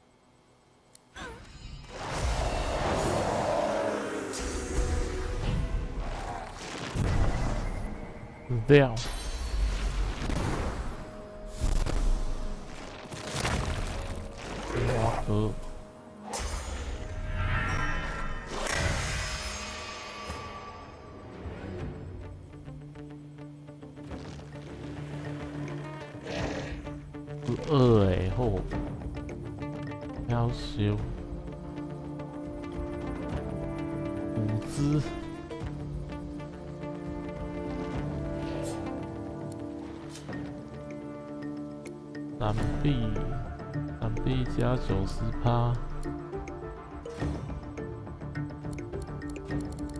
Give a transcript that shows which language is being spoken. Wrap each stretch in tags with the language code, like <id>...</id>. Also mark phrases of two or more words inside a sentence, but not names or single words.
<en>Down. Walker. Hô.</en> <vi>Cao siêu.</vi> <zh>舞姿。闪避加90%。</zh>